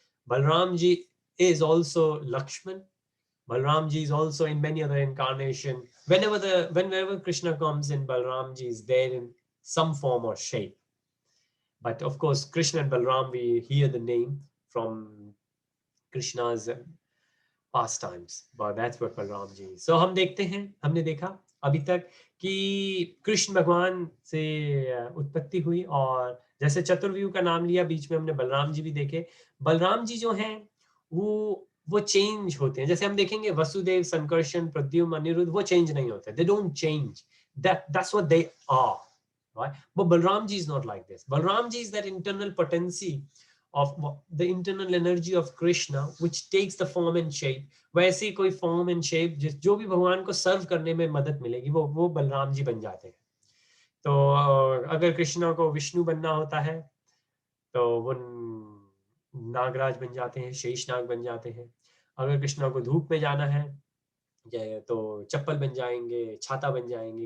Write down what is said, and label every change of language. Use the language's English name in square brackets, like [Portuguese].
[English] Balramji is also Lakshman. Balramji is also in many other incarnations. Whenever Krishna comes in, Balramji is there in some form or shape. But of course, Krishna and Balram, we hear the name from Krishna's pastimes. But that's what Balram ji is. [Hindi] So हमने देखा अभी तक कि कृष्ण भगवान से उत्पत्ति हुई, और जैसे चतुर्व्यूह का नाम लिया, बीच में हमने बलराम जी भी देखे. बलराम जी जो हैं वो चेंज होते हैं. जैसे हम देखेंगे वसुदेव, संकर्षण, प्रद्युम्न, अनिरुद्ध, वो चेंज नहीं होते. [English] They don't change. That's what they are. Right? But Balramji is not like this. Balramji is that internal potency of the internal energy of Krishna which takes the form and shape. [Hindi] वैसे कोई [English] form and shape [Hindi] जो भी भगवान को सर्व करने में मदद मिलेगी वो बलराम जी बन जाते हैं. तो अगर कृष्णा को विष्णु बनना होता है तो वो नागराज बन जाते हैं, शेषनाग बन जाते हैं. अगर कृष्णा को धूप में जाना है तो चप्पल बन जाएंगे, छाता बन जाएंगे.